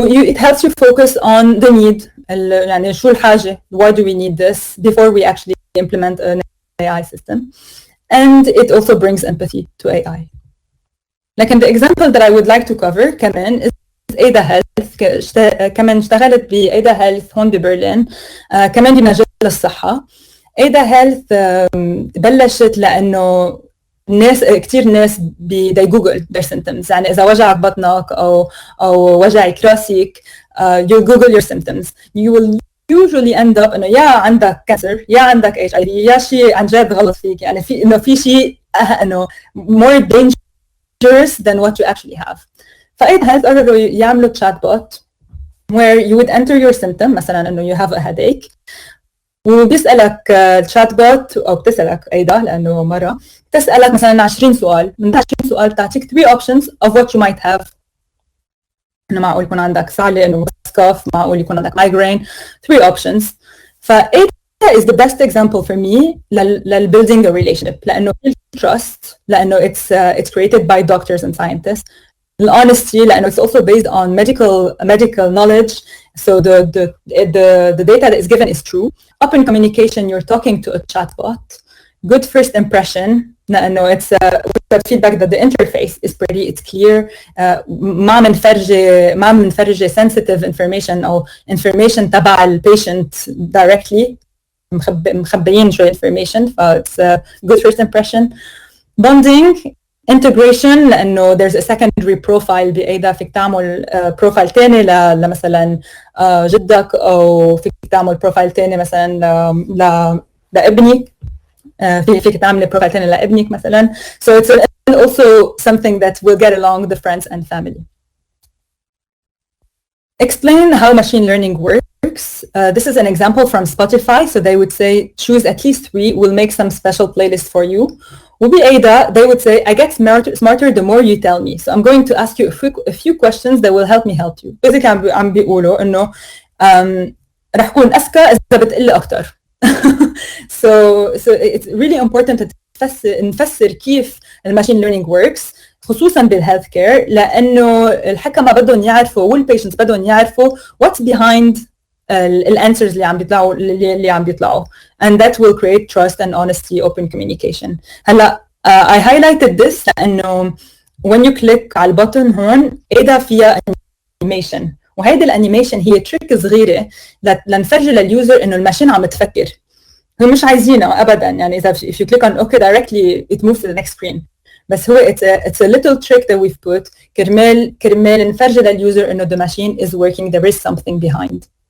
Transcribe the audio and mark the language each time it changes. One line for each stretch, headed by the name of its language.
English: It helps you focus on the need.
Arabic: يعني شو الحاجة?
English: Why do we need this before we actually implement an AI system? And it also brings empathy to AI.
Arabic: لكن
English: the example that I would like to cover
Arabic: كمان
English: is Ada Health.
Arabic: كمان اشتغلت ب Ada Health هون ببرلين كمان بمجال الصحة. Ada Health بلشت لأنه كتير ناس
English: they Google their symptoms.
Arabic: يعني إذا وجعك بطنك أو وجعك راسك
English: you Google your symptoms. You will usually end up
Arabic: إنه يا عندك كانسر يا عندك HIV يا شيء عن جد غلط فيك، يعني في شيء إنه
English: more dangerous than what you actually have.
Arabic: فAida Health قرروا يعملوا
English: chat bot where you would enter your symptom،
Arabic: مثلا إنه
English: you have a headache،
Arabic: وبيسألك chat bot أو بتسألك أيضا لأنه مرة تسألك مثلا 20 سؤال، من 20 سؤال بتعطيك
English: 3 options of what you might have.
Arabic: إنه معقول يكون عندك صعلة، إنه سكاف، معقول يكون عندك migraine،
English: 3 options. فAida is the best example for me building a relationship،
Arabic: لأنه
English: trust، لأنه it's created by doctors and scientists. Honesty
Arabic: لأنه
English: it's also based on medical knowledge, so the data that is given is true. Open communication, you're talking to a chatbot. Good first impression
Arabic: لأنه
English: it's feedback that the interface is pretty, it's clear.
Arabic: ما منفرجي
English: sensitive information
Arabic: أو information تبع ال patient directly، مخبيين شوية information،
English: it's a good first impression. Bonding integration
Arabic: لأنه
English: there's a secondary profile
Arabic: بأيدا، فيك تعمل بروفايل تاني لمثلا جدك، أو فيك تعمل بروفايل تاني مثلا لابنك، فيك تعمل بروفايل تاني لابنك مثلا.
English: So it's also something that will get along the friends and family. Explain how machine learning works. This is an example from Spotify. So they would say choose at least 3, we'll make some special playlist for you. وبAida, they would say, I get smarter the more you tell me. So I'm going to ask you a few questions that will help me help you. Basically
Arabic: عم بيقولوا إنه رح كون أذكى إذا بتقلي أكتر.
English: So it's really important to
Arabic: نفسر كيف الماشين
English: learning works، خصوصا بالهيلث care, لأنه الحكمة بدهم يعرفوا والبيشنتس بدهم يعرفوا what's behind
Arabic: الانسرز اللي عم بيطلعوا
English: and that will create trust and honesty, open communication.
Arabic: هلا
English: I highlighted this
Arabic: لأنه
English: when you click
Arabic: على البutton هون Ada فيها animation، وهيدي الانيميشن هي تريك صغيرة لنفرجي لليوزر إنه الماشين عم تفكر. هم مش عايزينه أبدا، يعني إذا
English: if you click on OK directly it moves to the next screen،
Arabic: بس هو
English: it's a little trick that we've put
Arabic: كرمال نفرجي لليوزر إنه
English: the machine is working, there is something behind.